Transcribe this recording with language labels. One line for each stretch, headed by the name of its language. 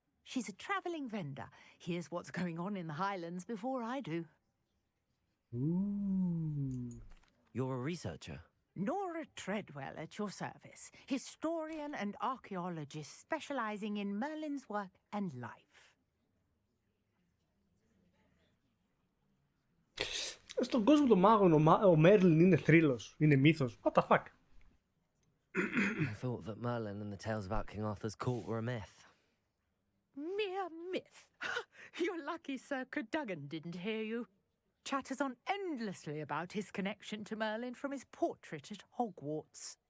English: She's a travelling vendor. Hears what's going on in the Highlands before I do. Ooh. You're a researcher? Nora Treadwell at your service, historian and archaeologist specializing in Merlin's work and life.
Greek: Στον κόσμο των μάγων ο Μέρλιν είναι θρύλος, είναι μύθος.
English: What the fuck? I thought that Merlin and the tales about King Arthur's court were a myth. Mere myth. You're lucky Sir Cadogan didn't hear you. Chatters on endlessly about his connection to Merlin from his portrait at Hogwarts.